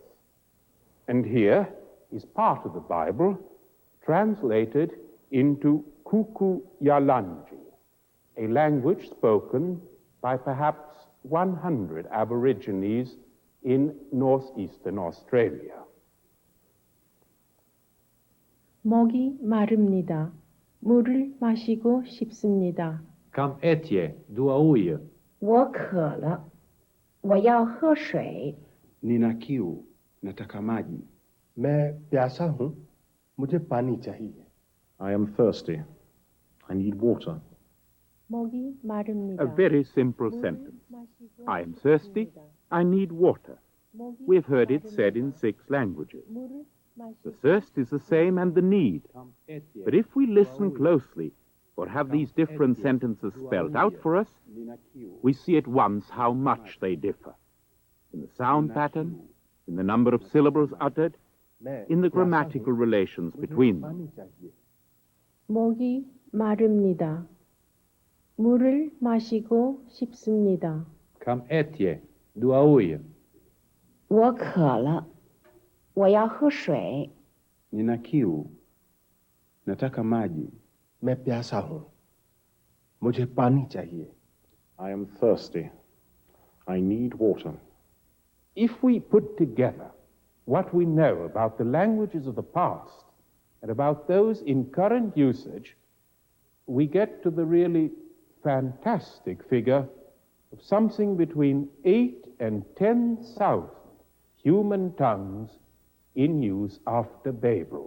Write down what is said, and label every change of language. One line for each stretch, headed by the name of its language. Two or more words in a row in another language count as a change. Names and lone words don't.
English: And here is part of the Bible translated into Kuku-Yalanji, a language spoken by perhaps 100 Aborigines in northeastern Australia.
Korean: 목이 마릅니다. 물을 마시고 싶습니다.
Kuku-Yalanji: Kam etje, duauie.
Chinese: 我渴了，我要喝水。
Swahili: Nina kiu, nataka maji.
Hindi: मैं प्यासा हूँ, मुझे पानी चाहिए.
English: I am thirsty. I need water.
Korean: 목이 마릅니다.
English: A very simple sentence. I am thirsty. I need water. We've heard it said in 6 languages. The thirst is the same and the need. But if we listen closely, or have these different sentences spelled out for us, we see at once how much they differ. In the sound pattern, in the number of syllables uttered, in the grammatical relations between them.
Korean: 목이 마릅니다. 물을 마시고 싶습니다.
Kuku-Yalanji: Kam etje, duauie.
Chinese: 我渴了，我要喝水。
Swahili: Nina kiu, nataka maji.
Hindi: मैं प्यासा हूँ, मुझे पानी चाहिए.
English: I am thirsty. I need water. If we put together what we know about the languages of the past and about those in current usage, we get to the really fantastic figure of something between 8 and 10,000 human tongues in use after Babel.